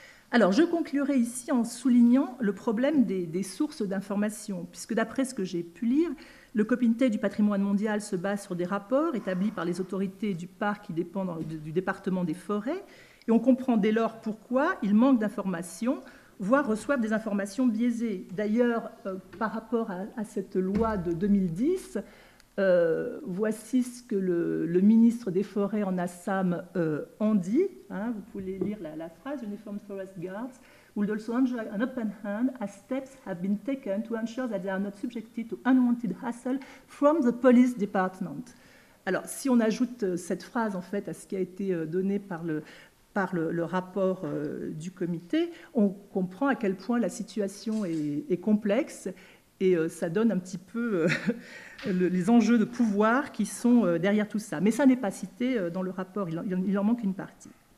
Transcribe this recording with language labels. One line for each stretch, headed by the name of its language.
French: Alors, je conclurai ici en soulignant le problème des sources d'information, puisque d'après ce que j'ai pu lire, le comité du patrimoine mondial se base sur des rapports établis par les autorités du parc qui dépendent du département des forêts, et on comprend dès lors pourquoi il manque d'informations, voire reçoivent des informations biaisées. D'ailleurs, par rapport à cette loi de 2010, voici ce que le ministre des Forêts en Assam en dit. Hein, vous pouvez lire la phrase
English: « Uniformed Forest Guards would also enjoy an open hand as steps have been taken to ensure that they are not subjected to unwanted hassle from the police department ».
French: Alors, si on ajoute cette phrase en fait à ce qui a été donné par le rapport du comité, on comprend à quel point la situation est complexe et ça donne un petit peu les enjeux de pouvoir qui sont derrière tout ça. Mais ça n'est pas cité dans le rapport, il en manque une partie.